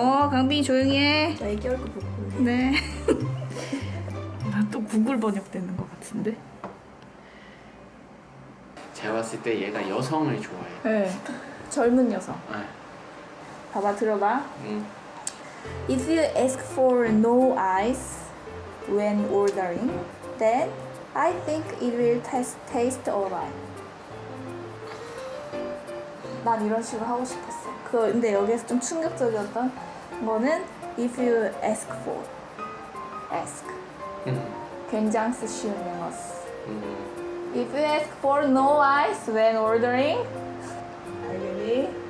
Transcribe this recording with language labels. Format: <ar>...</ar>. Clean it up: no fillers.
<ko>강빈이 조용히 해. 자 애기 얼굴 보고. 네. 난 또 구글 번역되는 것 같은데. 제가 봤을 때 얘가 여성을 좋아해. 네. 젊은 여성. 아, 봐봐, 들어봐. 응.</ko> <en>If you ask for no ice when ordering, then I think it will taste alright.</en> <ko>난 이런 식으로 하고 싶었어. 근데 여기에서 좀 충격적이었던 거는</ko> <en>if you ask for, ask.</en> <ko>굉장히 쉬운 영어스.</ko> <en>If you ask for no ice when ordering, are you ready?</en>